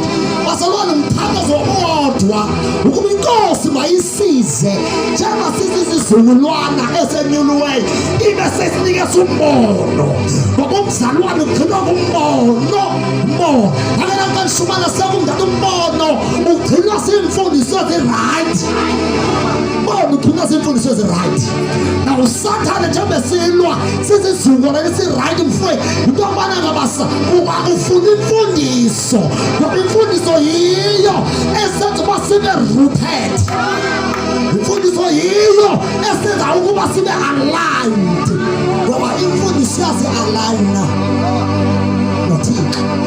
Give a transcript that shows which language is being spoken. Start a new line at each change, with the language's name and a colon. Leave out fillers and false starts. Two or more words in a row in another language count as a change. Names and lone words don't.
Xhosa: Bazalwane umthandazo wodwa ukuba inkosi mayisize njengoba sizizukulwana esenyuluweyo ibe sesinikeza umbono. Ngoba umzalwane ugcinwa ngumbono. Akela kanishumana sekumdala umbono ugcinwa simfundiso ezi-right. Umbono ugcinwa simfundiso ezi-right. Now uSathane njengoba silwa sizizukulwane esi-right mfowethu into yokubana ngabasa ufuna imfundiso ngoba imfundiso yiyo esenza uba sibe rooted. Imfundiso yiyo esenza ukuba sibe aligned ngoba imfundiso yasi-aligna noThixo.